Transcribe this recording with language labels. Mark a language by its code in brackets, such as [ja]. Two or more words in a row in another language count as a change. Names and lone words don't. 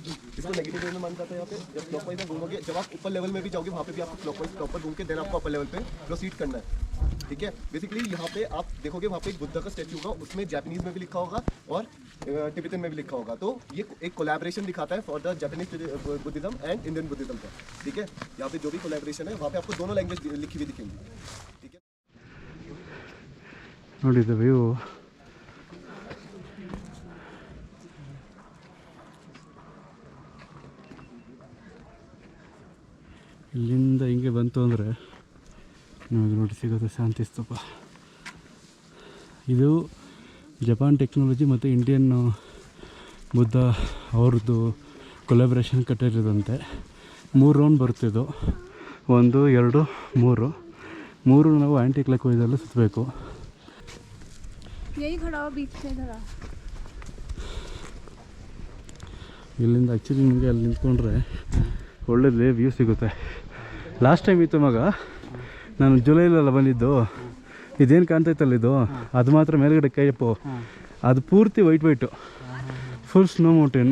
[hi] इसको [en] negative way [hi] में माना जाता है यहाँ पे। जब क्लॉकवाइज में घूमोगे, जब आप ऊपर लेवल में भी जाओगे वहाँ पे भी आपको [en] clockwise proper [hi] घूम के देन आपको [en] upper level [hi] पे प्रोसीड करना है, ठीक है। बेसिकली यहाँ पे आप देखोगे वहाँ पे एक बुद्धा का स्टैचू होगा, उसमें जापानीज में भी लिखा होगा और टिबेटन में भी लिखा होगा। तो ये एक कोलैबोरेशन दिखाता है [en] for the Japanese Buddhism and Indian Buddhism [hi] का, ठीक है। यहाँ पे जो भी कोलैबोरेशन है वहाँ पे आपको दोनों लैंग्वेज लिखी हुई दिखेंगी, ठीक है। [kn] ನೋಡಿದ ವ್ಯೂ ಇಲ್ಲಿಂದ ಹಿಂಗೆ ಬಂತು ಅಂದರೆ ನಿಮಗೆ ನೋಡಿ ಸಿಗೋದು ಶಾಂತಿ ಸ್ತೂಪ. ಇದು [en] Japan technology [kn] ಮತ್ತು ಇಂಡಿಯನ್ ಬುದ್ಧ ಅವ್ರದ್ದು ಕೊಲಾಬ್ರೇಷನ್ ಕಟ್ಟಿರೋದಂತೆ. 3 ರೌಂಡ್ ಬರ್ತಿದ್ದು, 1 2 3 ನಾವು [en] anti clock [kn] ವೈಸಲ್ಲಿ ಸುತ್ತಬೇಕು. [hi] यही खड़ा हो बीच से इधर आ। [kn] ಇಲ್ಲಿಂದ ಆ್ಯಕ್ಚುಲಿ ನಿಮಗೆ ಅಲ್ಲಿ ನಿಂತ್ಕೊಂಡ್ರೆ ಒಳ್ಳೆಯದೇ ವ್ಯೂ ಸಿಗುತ್ತೆ. [en] last time [kn] ಇತ್ತು ಮಗ, ನಾನು ಜುಲೈಲೆಲ್ಲ ಬಂದಿದ್ದು. ಇದೇನು ಕಾಣ್ತೈತಲ್ಲ ಇದು, ಅದು ಮಾತ್ರ ಮೇಲ್ಗಡೆ ಕೈಯಪ್ಪು, ಅದು ಪೂರ್ತಿ [en] white full snow mountain.